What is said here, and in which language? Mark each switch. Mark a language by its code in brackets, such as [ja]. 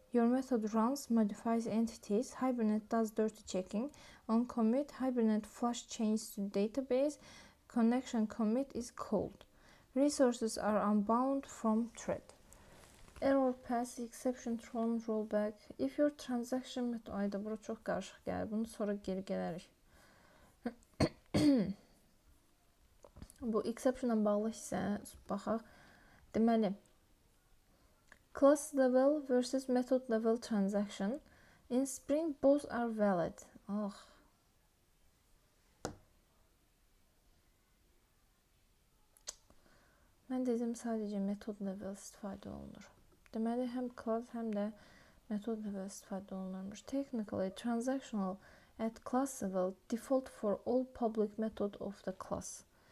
[en] Your method runs, modifies entities. Hibernate does dirty checking. On commit, Hibernate flush change to database. Connection commit is called. Resources are unbound from thread. Error pass, exception thrown, rollback. If your transaction method... [az] Ayda bura çox qarışıq gəlir. Bunu sonra geri gələrik. Bu exceptionla bağlı isə baxaq. [en] Deməli, class level versus method level transaction. In Spring, both are valid. [az] Mən dedim sadəcə metod level istifadə olunur. Deməli, həm class, həm də metod level istifadə olunurmuş. [en] Technically, transactional at class level default for all public method of the class.